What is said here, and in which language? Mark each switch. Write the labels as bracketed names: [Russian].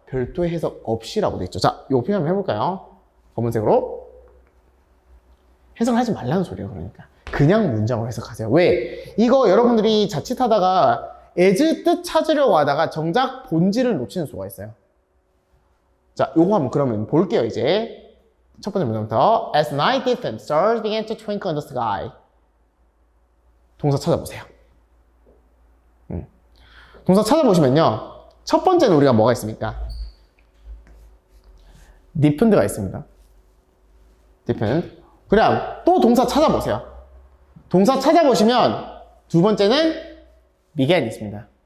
[Korean] 별도의 해석 없이라고 돼 있죠. 자, 요 표현 한번 해볼까요? 검은색으로. 해석을 하지 말라는 소리예요. 그러니까 그냥 문장으로 해석하세요. 왜? 이거 여러분들이 자칫하다가 as 뜻 찾으려고 하다가 정작 본질을 놓치는 수가 있어요. 자, 요거 한번 그러면 볼게요. 이제 첫 번째 문장부터. [English] As night deepened, stars began to twinkle in the sky. [Korean] 동사 찾아보세요. 동사 찾아보시면요, 첫 번째는 우리가 뭐가 있습니까? deepened가 있습니다. deepened. 그럼 또 동사 찾아보세요. 동사 찾아보시면 두 번째는 began 있습니다.